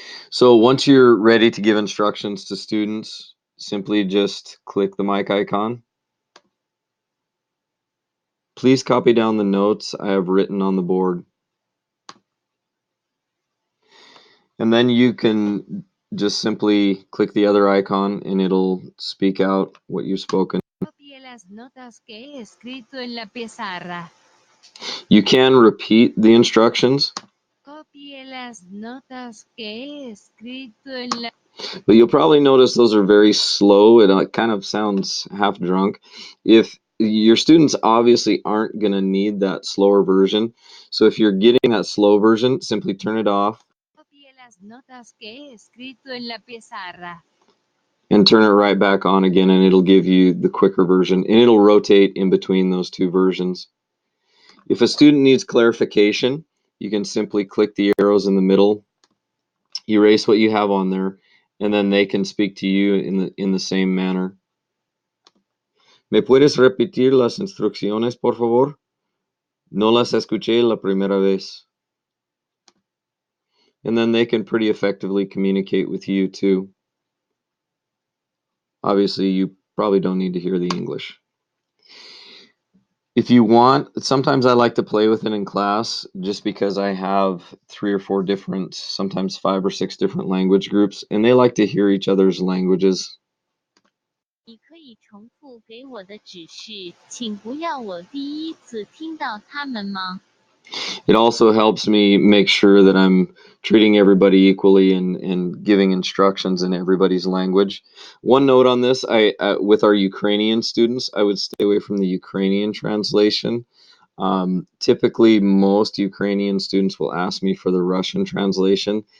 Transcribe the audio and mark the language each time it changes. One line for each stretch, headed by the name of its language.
English: So once you're ready to give instructions to students, simply just click the mic icon. Please copy down the notes I have written on the board. And then you can just simply click the other icon and it'll speak out what you've spoken.
Spanish: Copie las notas que he escrito en la pizarra.
English: You can repeat the instructions,
Spanish: Copie las notas que he escrito en la...
English: but you'll probably notice those are very slow. It kind of sounds half drunk. If your students obviously aren't going to need that slower version, so if you're getting that slow version, simply turn it off
Spanish: Copie las notas que he escrito en la pizarra.
English: and turn it right back on again, and it'll give you the quicker version, and it'll rotate in between those two versions. If a student needs clarification, you can simply click the arrows in the middle, erase what you have on there, and then they can speak to you in the same manner.
Spanish: ¿Me puedes repetir las instrucciones, por favor? No las escuché la primera vez.
English: And then they can pretty effectively communicate with you too. Obviously, you probably don't need to hear the English. If you want, sometimes I like to play with it in class just because I have 3 or 4 different, sometimes 5 or 6 different language groups, and they like to hear each other's languages.
Chinese: 你可以重复给我的指示，请不要我第一次听到它们吗？
English: It also helps me make sure that I'm treating everybody equally and giving instructions in everybody's language. One note on this, with our Ukrainian students, I would stay away from the Ukrainian translation. Typically, most Ukrainian students will ask me for the Russian translation.